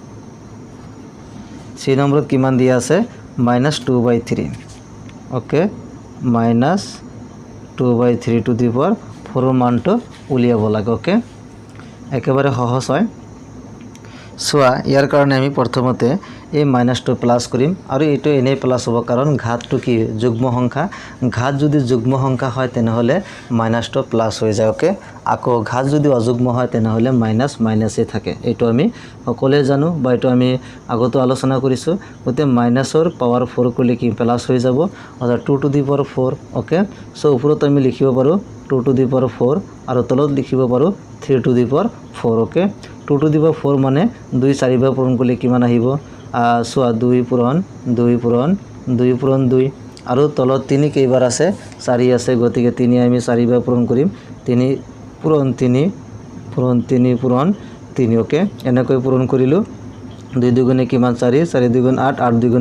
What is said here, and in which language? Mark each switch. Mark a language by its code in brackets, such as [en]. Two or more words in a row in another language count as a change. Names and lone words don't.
[as] সি নম্বৰত কিমান দিয়া আছে -2/3। ওকে, -2/3 [en] to the power 4 [as] মানটো উলিয়াব লাগে। ওকে, একেবারে সহজ হয়। চোৱা ইয়াৰ কাৰণে আমি প্ৰথমতে এই -2 প্লাস করিম, আৰু এইটো এনে প্লাস হ'ব, কাৰণ ঘাতটো কি যুগ্ম সংখ্যা। ঘাত যদি যুগ্ম সংখ্যা হয় তেনেহলে -2 প্লাস হৈ যায়। ওকে, আকৌ ঘাত যদি অযুগ্ম হয় তেনেহলে মাইনাসে থাকে। এইটো আমি সকলোৱে জানো, বা এইটো আমি আগতো আলোচনা কৰিছোঁ। গতিকে মাইনাসৰ পাৱাৰ 4 কৰিলে কি প্লাস হৈ যাব, অৰ্থাৎ 2 [en] to the power 4। [as] ওকে, সো ওপৰত আমি লিখিব পাৰো 2 [en] to the power 4, [as] আৰু তলত লিখিব পাৰো 3 [en] to the power 4। [as] ওকে, 2 [en] to the power 4 [as] মানে 2 4 বাৰ পূৰণ কৰিলে কিমান আহিব? চোৱা 2 পূৰণ 2 পূৰণ 2 পূৰণ 2, আৰু তলত 3 কেইবাৰ আছে 4 আছে গতিকে 3 আমি 4 বাৰ পূৰণ কৰিম 3 পূৰণ 3 পূৰণ 3 পূৰণ 3 ওকে এনেকৈ পূৰণ কৰিলোঁ 2 দুগুণে কিমান 4 4 দুগুণ 8 8 দুগুণে